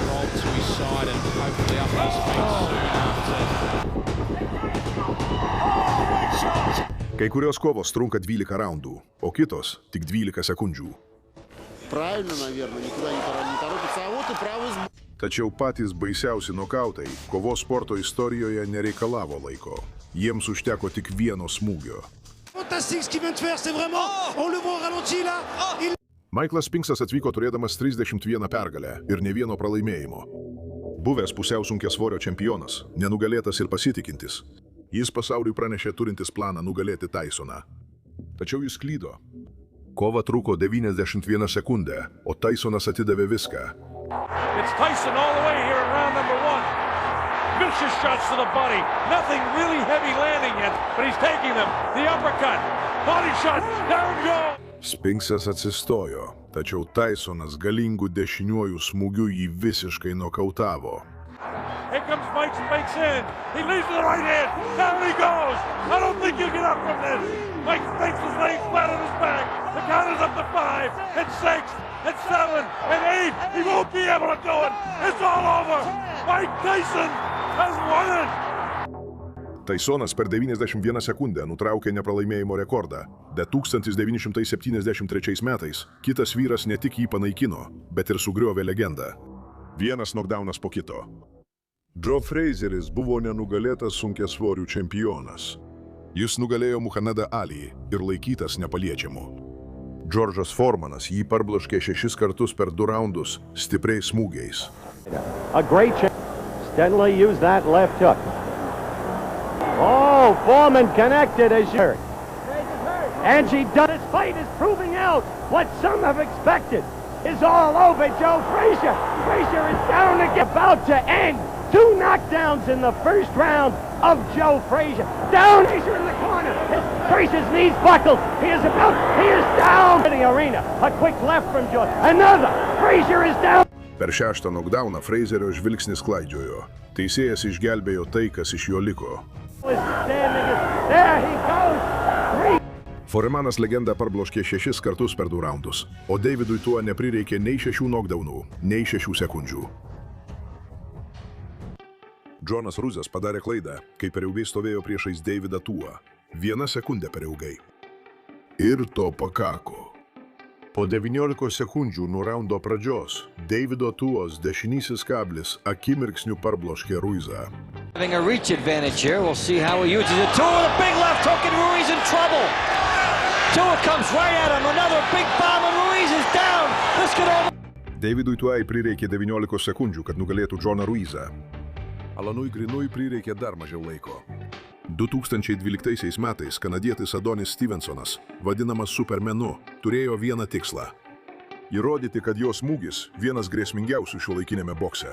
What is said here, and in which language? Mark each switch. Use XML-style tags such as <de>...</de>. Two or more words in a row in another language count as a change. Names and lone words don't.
<en>bolt to his side and hopefully up his feet soon after.</en> <lt>Kai kurios kovos trunka 12 raundų, o kitos tik 12 sekundžių.</lt> <ru>Правильно, наверное, никуда не торопится. А вот и правый сбор.</ru> <lt>Tačiau patys baisiausi nokautai kovos sporto istorijoje nereikalavo laiko. Jiems užteko tik vieno smūgio. Michaelas Spinksas atvyko turėdamas 31 pergalę ir ne vieno pralaimėjimo. Buvęs pusiau sunkiasvorio čempionas, nenugalėtas ir pasitikintis. Jis pasauliui pranešė turintis planą nugalėti Tysoną. Tačiau jis klydo. Kova truko 91 sekundę, o Tysonas atidavė viską.</lt> <en>It's Tyson all the way here in round number 1. Vicious shots to the body. Nothing really heavy landing yet, but he's taking them. The uppercut. Body shot. Down goes.</en> <lt>Spinksas atsistojo, tačiau Tysonas galingų dešiniuoju smūgiu jį visiškai nokautavo.</lt> <en>Here comes Mike Spinks in. He leads to the right hand. Down he goes. I don't think you get up from this. Mike Spinks is laying flat on his back. The count is up to 5, and 6, and 7, and 8. He won't be able to do it. It's all over. Mike Tyson has won it.</en> <lt>Tysonas per 91 sekundę nutraukė nepralaimėjimo rekordą, bet 1973 metais kitas vyras ne tik jį panaikino, bet ir sugriovė legendą. Vienas knockdownas po kito. Joe Frazeris buvo nenugalėtas sunkiasvorių čempionas. Jis nugalėjo Muhamedą Ali ir laikytas nepaliečiamu. Džordžas Formanas jį parbloškė 6 kartus per 2 raundus stipriais smūgiais.</lt> <en>A great chance. Steadily used that left hook. Oh, Foreman connected as you heard. And she does. This fight is proving out what some have expected. Is all over Joe Frazier. Frazier is down again. About to end. 2 knockdowns in the first round of Joe Frazier. Down, Frazier in the corner. Frazier's knees buckled. He is down in the arena. A quick left from Joe. Another. Frazier is down.</en> <lt>Per 6ą knockdowną Frazerio žvilgsnis klaidžiojo. Teisėjas išgelbėjo tai, kas iš jo liko.</lt> <en>There he goes.</en> <lt>Foremanas legendą parbloškė 6 kartus per 2 raundus, o Davidui tuo neprireikė nei 6 knockdownų, nei 6 sekundžių. Jonas Ruzas padarė klaidą, kai per ilgai stovėjo priešais Davidą Tuą. 1 sekundę per ilgai. Ir to pakako. Po 19 sekundžių nuo raundo pradžios, Davido Tuos dešinysis kablis akimirksniu parbloškė Ruizą.</lt> <en>Having a reach advantage here, we'll see how he uses it. Tua with a big left hook and Ruiz in trouble. Tua comes right at him, another big bomb and Ruiz is down. This could over...</en> <lt>Davidui Tuai prireikė 19 sekundžių, kad nugalėtų Johną Ruizą. Alanui Grinui prireikė dar mažiau laiko. 2012 metais kanadietis Adonis Stevensonas, vadinamas Supermenu, turėjo vieną tikslą – įrodyti, kad jo smūgis vienas grėsmingiausių šiuolaikinėme bokse.</lt>